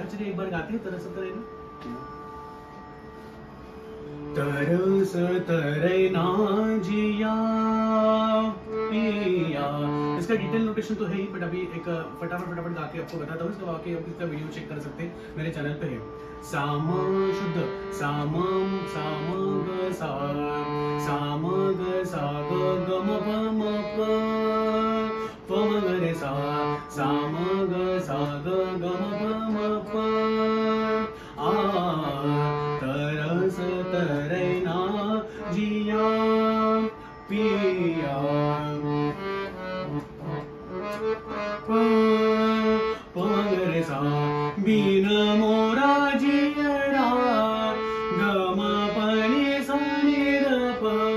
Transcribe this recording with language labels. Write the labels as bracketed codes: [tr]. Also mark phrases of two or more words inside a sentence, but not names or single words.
[hi] चलिए एक बार गाते हैं तरसत रहना। तरसत रहना जिया पिया। इसका [en] detail notation [hi] तो है ही, बट अभी एक फटाफट गा के आपको बताता हूँ। इसका वाकई आप इसका वीडियो चेक कर सकते हैं, मेरे चैनल पे है। साम शुद्ध सामम साम ग सा साम ग सा ग ग म प म प प म ग रे सा साम ग सा ग ग म प म प आ तरस तरैना जिया पिया प सा बिन मोरा जियरा गम पनि सनि र प।